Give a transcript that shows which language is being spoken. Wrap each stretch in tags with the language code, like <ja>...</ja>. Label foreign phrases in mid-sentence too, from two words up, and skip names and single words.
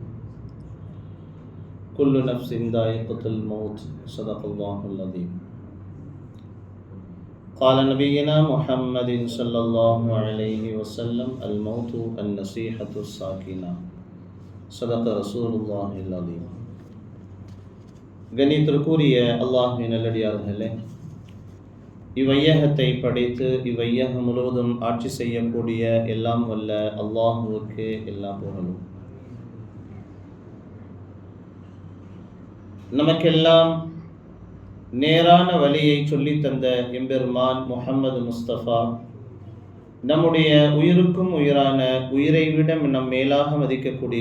<ar>كل نفس ذائقة الموت صدق الله العظيم. قال نبينا محمد صلى الله عليه وسلم: الموت النصيحة الساكنة صدق رسول الله العظيم.</ar> <ta>கண்ணியத்திற்குரிய அல்லாஹ்வின் நல்லடியார்களே, இவ்வையகத்தை படைத்து இவ்வையகம் முழுவதும் ஆட்சி செய்யக்கூடிய எல்லாம் வல்ல அல்லாஹுவுக்கு எல்லா புகழும். நமக்கெல்லாம் நேரான வழியை சொல்லித் தந்த எம்பெருமான் முஹம்மது முஸ்தபா, நம்முடைய உயிருக்கும் உயிரான, உயிரை விட நம் மேலாக மதிக்கக்கூடிய</ta>